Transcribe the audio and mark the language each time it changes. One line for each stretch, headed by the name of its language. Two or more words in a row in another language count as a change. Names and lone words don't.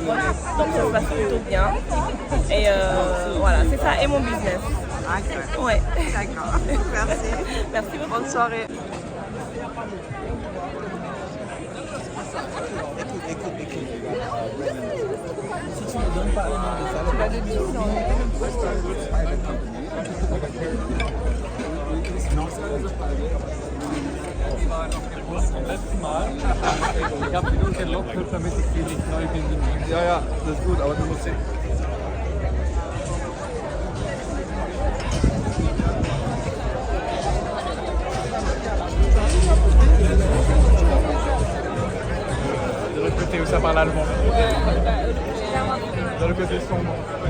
French: Donc ça se passe plutôt bien. Et voilà, c'est ça et mon business. Okay. Ouais. D'accord. Merci. Merci beaucoup. Bonne soirée. Si tu ne donnes pas le nom de ça, tu vas le dire.
German: Vom letzten Mal. Ich habe die nur gelockt, damit ich die nicht neu binden muss. Ja, das ist gut, aber du musst sehen.
French: De l'autre côté où ça parle allemand. De l'autre côté son nom.